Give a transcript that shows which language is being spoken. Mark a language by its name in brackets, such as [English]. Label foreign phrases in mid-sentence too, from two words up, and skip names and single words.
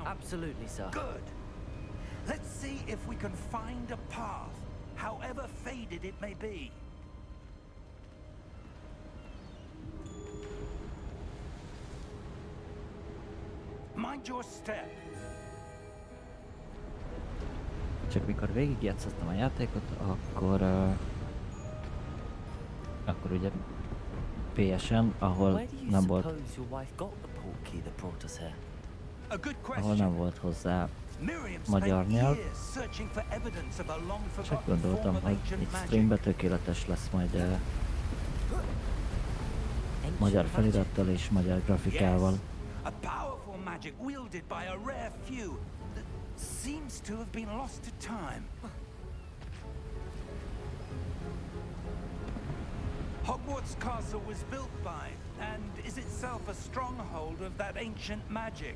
[English] Absolutely, sir. Good. Let's see if we can find a path, however faded it may be. Mind your step. [Hungarian] Csak mikor végigjátszottam a játékot, akkor ugye PS-en, ahol [English] Where do you [Hungarian] nem volt, [English] suppose your wife got the portkey that brought us here? A good [Hungarian] ahol nem [English] question. [Hungarian] volt hozzá [English] Miriam [Hungarian] magyar [English] spent [Hungarian] nyelv. [English] years searching for evidence of a long [Hungarian] Csak [English] forgotten [Hungarian] gondoltam, [English] form of [Hungarian] hogy [English] ancient [Hungarian] itt [English] magic. [Hungarian] streamben tökéletes lesz majd [English] Ancient [Hungarian] magyar [English] magic. [Hungarian] felirattal és magyar grafikával. [English] Yes, a powerful magic wielded by a rare few that seems to have been lost to time. Hogwarts Castle was built by, and is itself a stronghold of that ancient magic.